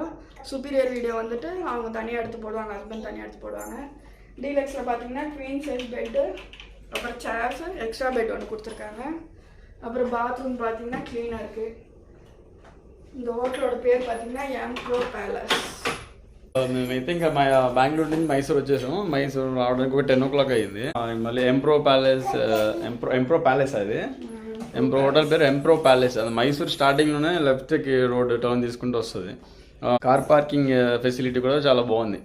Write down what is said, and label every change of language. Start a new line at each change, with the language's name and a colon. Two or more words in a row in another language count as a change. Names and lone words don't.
English: superior video
Tamil: வந்துட்டு அவங்க தனியாக எடுத்து போடுவாங்க, ஹஸ்பண்ட் தனியாக எடுத்து போடுவாங்க. டீலக்ஸில் பார்த்தீங்கன்னா
English: queen size bed,
Tamil: அப்புறம் சேர்ஸ்,
English: extra bed
Tamil: ஒன்று கொடுத்துருக்காங்க. அப்புறம் பாத்ரூம் பார்த்தீங்கன்னா க்ளீனாக இருக்குது. இந்த ஹோட்டலோட பேர் பார்த்தீங்கன்னா எம்ப்ரோ பேலஸ்.
Telugu: మేమైతే ఇంకా మా బెంగళూరు నుంచి మైసూర్ వచ్చేసాము. మైసూర్ రావడానికి ఒక 10 o'clock అయ్యింది. మళ్ళీ ఎంప్రో ప్యాలెస్ అది ఎంప్రో హోటల్ పేరు ఎంప్రో ప్యాలెస్. అది మైసూర్ స్టార్టింగ్లోనే లెఫ్ట్కి
English: road turn
Telugu: తీసుకుంటూ వస్తుంది.
English: car parking facility
Telugu: కూడా చాలా బాగుంది.